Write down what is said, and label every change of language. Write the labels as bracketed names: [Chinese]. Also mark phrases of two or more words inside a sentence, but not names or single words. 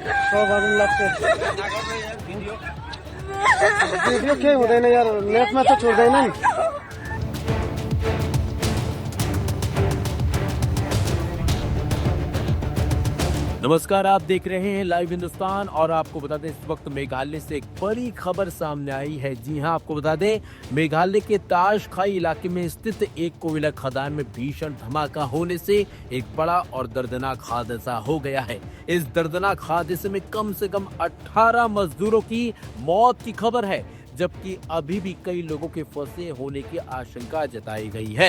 [Nepali] गर्नु लाग्छ भिडियो केही हुँदैन यार नेटमा त छोड्दैन नि नमस्कार, [Hindi] आप देख रहे हैं लाइव हिंदुस्तान और आपको बता दें इस वक्त मेघालय से एक बड़ी खबर सामने आई है। जी हां, आपको बता दें मेघालय के ताश खाई इलाके में स्थित एक कोयला खदान में भीषण धमाका होने से एक बड़ा और दर्दनाक हादसा हो गया है। इस दर्दनाक हादसे में कम से कम 18 मजदूरों की मौत की खबर है, जबकि अभी भी कई लोगों के फंसे होने की आशंका जताई गई है।